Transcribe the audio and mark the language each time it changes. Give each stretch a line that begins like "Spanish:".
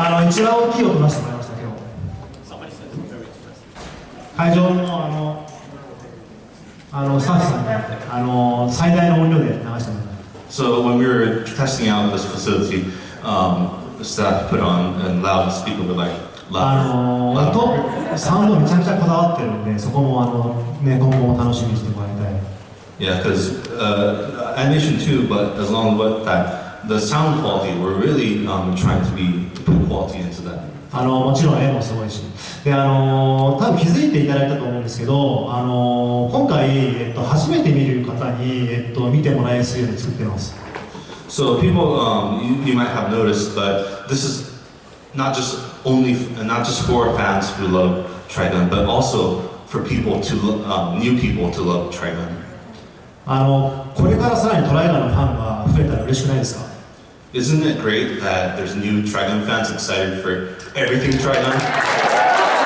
Japanese: 一番大きい音出してもらいました今日。会場のスタッフさんに最大の音量で流してもらいました。
English: So when we were testing out this facility, the staff put on and loudspeaker were like loud.
Japanese: サウンドめちゃくちゃこだわってるんで、そこも今後も楽しみにしてもらいたい。
English: Yeah, because animation too, but as long as that, the sound quality, we're really trying to put quality into that.
Japanese: もちろん絵もすごいし、で多分気づいていただいたと思うんですけど、今回、初めて見る方に、見てもらいやすいように作ってます。
English: So people, you might have noticed, but this is not just for fans who love Trigun, but also for people new people to love Trigun.
Japanese: これからさらにトライガンのファンが増えたら嬉しくないですか？
English: Isn't it great that there's new Trigun fans excited for everything Trigun?